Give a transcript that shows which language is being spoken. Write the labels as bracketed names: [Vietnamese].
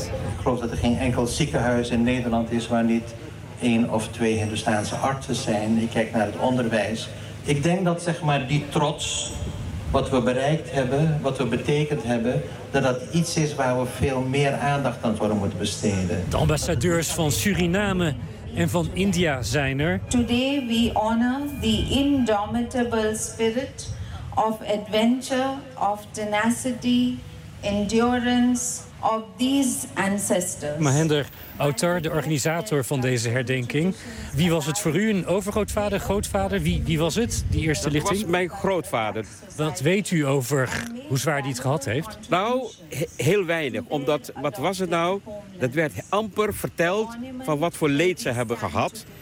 [Dutch] Ik geloof dat er geen enkel ziekenhuis in Nederland is waar niet 1 of 2 Hindoestaanse artsen zijn. Ik kijk naar het onderwijs. Ik denk dat zeg maar die trots, wat we bereikt hebben, wat we betekend hebben, dat dat iets is waar we veel meer aandacht aan voor moeten besteden. De ambassadeurs van Suriname en van India zijn er. [English] Today we honor the indomitable spirit of adventure, of tenacity, endurance of these ancestors. [Dutch] Mahender Autar, de organisator van deze herdenking. Wie was het voor u? Een overgrootvader, grootvader? Wie was het, die eerste lichting? Dat was mijn grootvader. Wat weet u over hoe zwaar die het gehad heeft? Nou, heel weinig. Omdat, wat was het nou? Dat werd amper verteld van wat voor leed ze hebben gehad.